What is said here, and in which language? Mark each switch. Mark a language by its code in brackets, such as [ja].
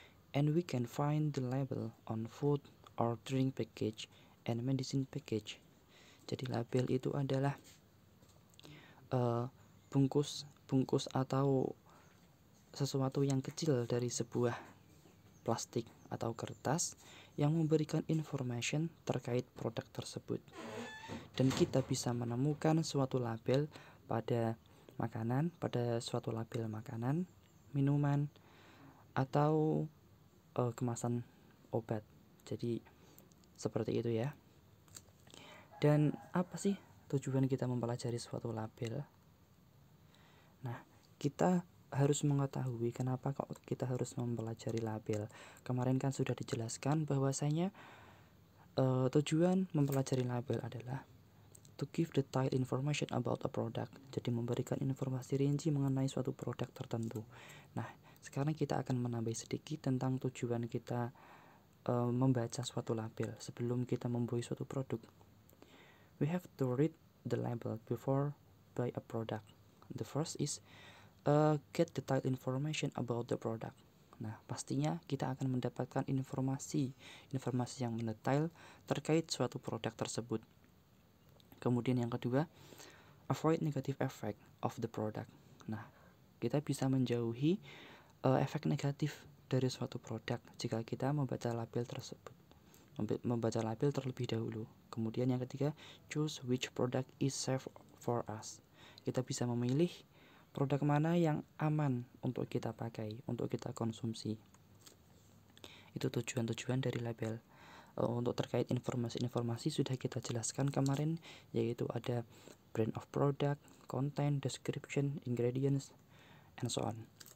[en] And we can find the label on food or drink package and medicine package. [id] Jadi label itu adalah bungkus atau sesuatu yang kecil dari sebuah plastik atau kertas yang memberikan information terkait produk tersebut. Dan kita bisa menemukan suatu label pada makanan, pada suatu label makanan, minuman, atau kemasan obat. Jadi seperti itu ya. Dan apa sih tujuan kita mempelajari suatu label? Nah, kita harus mengetahui kenapa kok kita harus mempelajari label. Kemarin kan sudah dijelaskan bahwasanya tujuan mempelajari label adalah [en] to give detailed information about a product. [id] Jadi memberikan informasi rinci mengenai suatu produk tertentu. Nah, sekarang kita akan menambah sedikit tentang tujuan kita membaca suatu label sebelum kita membeli suatu produk. [en] We have to read the label before buy a product. The first is get detailed information about the product. [id] Nah, pastinya kita akan mendapatkan informasi yang mendetail terkait suatu produk tersebut. Kemudian yang kedua, [en] avoid negative effect of the product. [id] Nah, kita bisa menjauhi efek negatif dari suatu produk jika kita membaca label tersebut. Membaca label terlebih dahulu. Kemudian yang ketiga, [en] choose which product is safe for us. [id] Kita bisa memilih produk mana yang aman untuk kita pakai, untuk kita konsumsi. Itu tujuan-tujuan dari label. Untuk terkait informasi-informasi sudah kita jelaskan kemarin, yaitu ada [en] brand of product, content, description, ingredients, and so on.